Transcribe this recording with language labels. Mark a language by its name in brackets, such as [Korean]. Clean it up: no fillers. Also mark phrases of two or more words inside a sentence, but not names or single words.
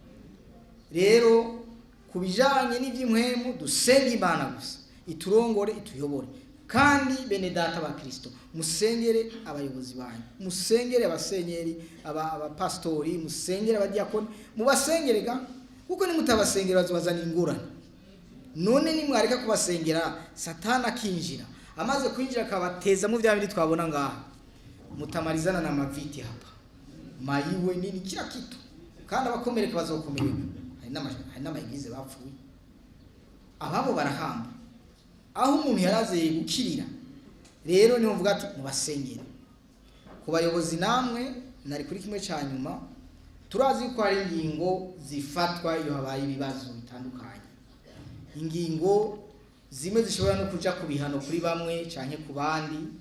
[Rundi] rero kubijanye n'ivy'impwemu dusenga Imana gusa iturongore ituyobore kandi bene data ba Kristo musengere abayobozi banyu musengere abasenyeri abapastori musengere abadiakoni mubasengerega kuko nimutabasengera bazobazana ingorane none nimwareka kubasengera satana kinjira amaze kwinjira akabateza mu bya bindi twabona ngaha mutamarizana [Swahili] na maviti hapa mayiwe nini kila kitu [Rundi] kandi abakomereka bazokomereka hari n'amayigize bapfuye ababo barahamba aho umuntu yaraze gukirira rero niho mvuga ati mubasengere ku bayobozi namwe nari kuri kimwe cyanyuma turazi ko hari ingingo zifatwa iyo habaye ibibazo bitandukanye ingingo zimwe zishobora no kuja ku bihano kuri bamwe canke ku bandi